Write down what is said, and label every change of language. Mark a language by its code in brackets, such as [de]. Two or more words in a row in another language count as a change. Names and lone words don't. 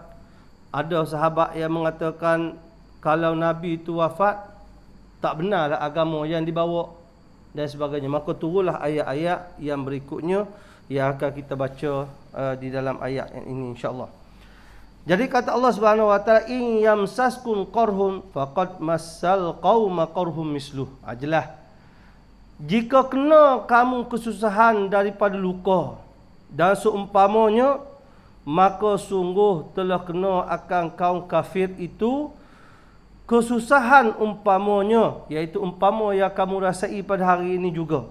[ms] Ada sahabat yang mengatakan kalau Nabi itu wafat, tak benarlah agama yang dibawa dan sebagainya. Maka turunlah ayat-ayat yang berikutnya yang akan kita baca di dalam ayat ini insya-Allah. Jadi kata Allah [ar] سبحانه وتعالى, إن يمسسكم قرح فقد مس القوم قرح مثله. [ms] Jelas. Jika kena kamu kesusahan daripada luka dan seumpamanya, maka sungguh telah kena akan kaum kafir itu kesusahan umpamanya, iaitu umpama yang kamu rasai pada hari ini juga.